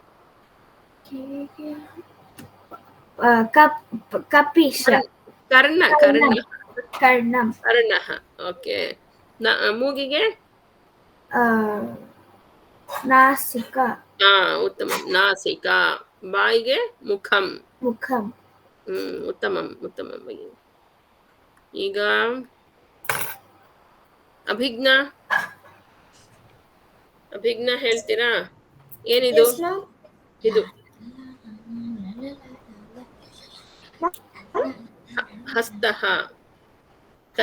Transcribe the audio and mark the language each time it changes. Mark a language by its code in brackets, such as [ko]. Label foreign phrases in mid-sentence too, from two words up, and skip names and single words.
[sa] ಕಪಿಶ. ಕರ್ಣ ಕರ್ಣ ಕರ್ಣಂ. [kn] ಕರ್ಣ. ಓಕೆ. ಮೂಗಿಗೆ [sa] ನಾಸಿಕ. ಉತ್ತಮಂ ನಾಸಿಕ. ಬಾಯಿಗೆ ಮುಖಂ. ಮುಖಂ. ಉತ್ತಮಂ ಉತ್ತಮಂ. [kn] ಈಗ ಅಭಿಜ್ಞಾ ಅಭಿಜ್ಞಾ ಹೇಳ್ತೀರಾ? ಏನಿದು? ಇದು ಹಸ್ತಃ ಕೈ.